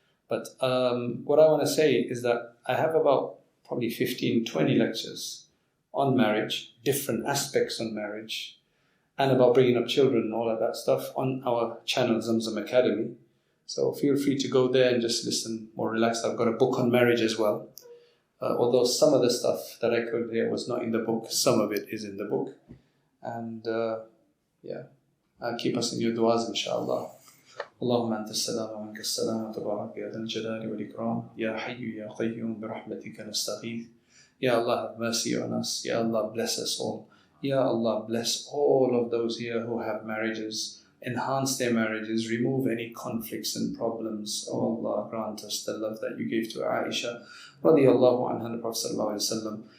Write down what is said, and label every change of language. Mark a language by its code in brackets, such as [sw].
[en] But what I want to say is that I have about probably 15, 20 lectures on marriage, different aspects on marriage, and about bringing up children and all of that stuff on our channel, Zamzam Academy. So feel free to go there and just listen more relaxed. I've got a book on marriage as well. Although some of the stuff that I covered here was not in the book, some of it is in the book. And keep us in your du'as, inshallah. [ar] اللهم أنت السلام ومنك السلام وتبارك يا ذا الجلال والإكرام يا حي يا قيوم برحمتك نستغيث. [en] Ya Allah, have mercy on us. Ya Allah, bless us all. Ya Allah, bless all of those here who have marriages. enhance their marriages, remove any conflicts and problems. Oh Allah, grant us the love that you gave to Aisha radiyallahu anha, the Prophet sallallahu alaihi wasallam.